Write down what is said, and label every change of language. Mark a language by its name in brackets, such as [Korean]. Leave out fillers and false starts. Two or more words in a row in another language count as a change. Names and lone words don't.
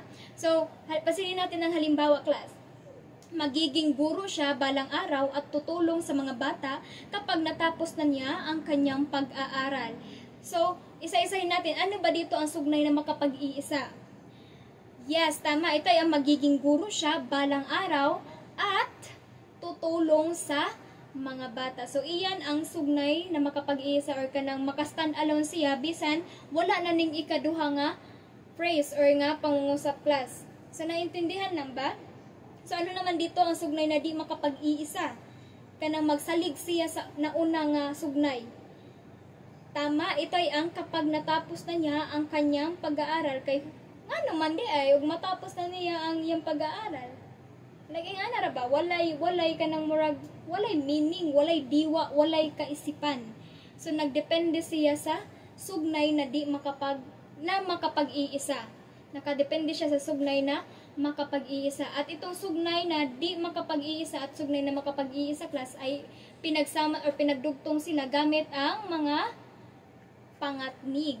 [Filipino] So pasilin natin ang halimbawa class. Magiging guro siya balang araw at tutulong sa mga bata kapag natapos na niya ang kanyang pag-aaral. So isa-isahin natin, ano ba dito ang sugnay na makapag-iisa? Yes, tama. Ito ay ang magiging guro siya balang araw at tutulong sa mga bata. [Cebuano] So, [Filipino] iyan ang sugnay na makapag-iisa [Cebuano] or kanang makastand alone siya bisan wala na ning ikaduha nga phrase or nga pangungusap class. [Filipino] So, naintindihan lang ba? So, ano naman dito ang sugnay na di makapag-iisa? [Cebuano] Kanang magsalig siya sa nauna nga sugnay. [Filipino] Tama, ito ay ang kapag natapos na niya ang kanyang pag-aaral [Cebuano] kay ano man di ay ug matapos na niya ang iyang pag-aaral. Like ana ra ba walay ka nang murag walay meaning, walay diwa, walay kaisipan. [Filipino] So nagdepende siya sa sugnay na di makapag-iisa. Nakadepende siya sa sugnay na makapag-iisa. At itong sugnay na di makapag-iisa at sugnay na makapag-iisa class ay pinagsama or pinagdugtong sila gamit ang mga pangatnig.